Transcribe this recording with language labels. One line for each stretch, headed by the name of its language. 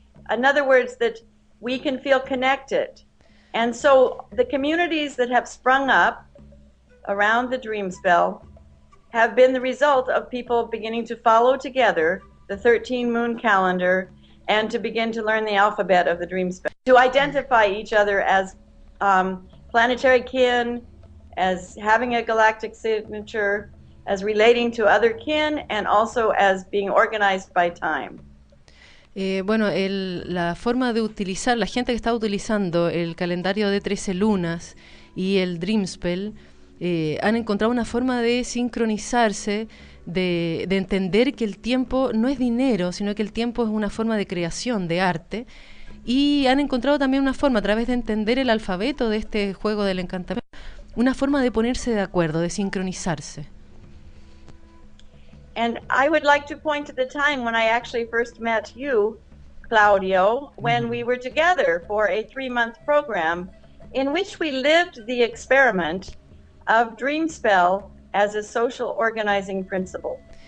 English: In other words, that we can feel connected. And so the communities that have sprung up around the Dreamspell have been the result of people beginning to follow together the 13 moon calendar and to begin to learn the alphabet of the Dreamspell, to identify each other as planetary kin, as having a galactic signature, as relating to other kin, and also as being organized by time.
Spanish: Bueno, la forma de utilizar, la gente que está utilizando el calendario de 13 lunas y el Dreamspell han encontrado una forma de sincronizarse, de entender que el tiempo no es dinero, sino que el tiempo es una forma de creación, de arte, y han encontrado también una forma, a través de entender el alfabeto de este juego del encantamiento, una forma de ponerse de acuerdo, de sincronizarse.
English: And I would like to point to the time when I actually first met you, Claudio, when we were together for a 3-month program in which we lived the experiment of Dreamspell as a social organizing principle.